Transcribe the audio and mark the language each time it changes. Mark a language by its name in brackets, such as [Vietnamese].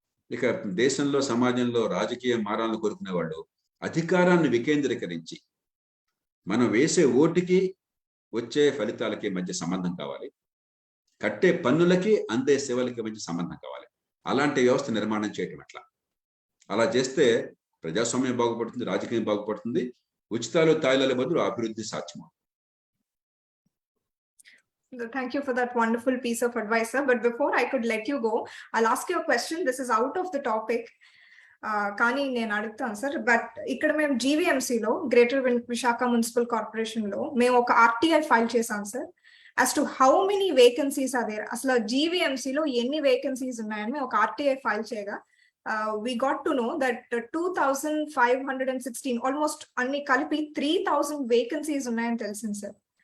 [Telugu] ఇక దేశంలో, సమాజంలో రాజకీయ మారాలను కోరుకునే వాళ్ళు అధికారాన్ని వికేంద్రీకరించి, మనం వేసే ఓటుకి వచ్చే ఫలితాలకి మధ్య సంబంధం కావాలి, కట్టే పన్నులకి అందే సేవలకి మధ్య సంబంధం కావాలి. అలాంటి వ్యవస్థ నిర్మాణం చేయటం ఎట్లా? అలా చేస్తే ప్రజాస్వామ్యం బాగుపడుతుంది, రాజకీయం బాగుపడుతుంది, ఉచితాలు తాయిలాల బదులు అభివృద్ధి సాధ్యమవుతుంది. [English] Thank you for that wonderful piece of advice, sir. But before I could let you go, I'll ask you a question. This is out of the topic. [Telugu] కానీ నేను అడుగుతాను సార్. బట్ ఇక్కడ మేము జీవీఎంసీలో, గ్రేటర్ విశాఖ మున్సిపల్ కార్పొరేషన్ లో మేము ఒక RTI file చేసాం sir. [English] as to how many vacancies are there, [Telugu] అసలు జీవీఎంసీలో ఎన్ని వేకెన్సీస్ ఉన్నాయని మేము ఒక ఆర్టీఐ ఫైల్ చేయగా [English] we got to know that 2516 almost [Telugu] అన్ని కలిపి [English] 3000 vacancies [Telugu] ఉన్నాయని తెలిసింది సార్.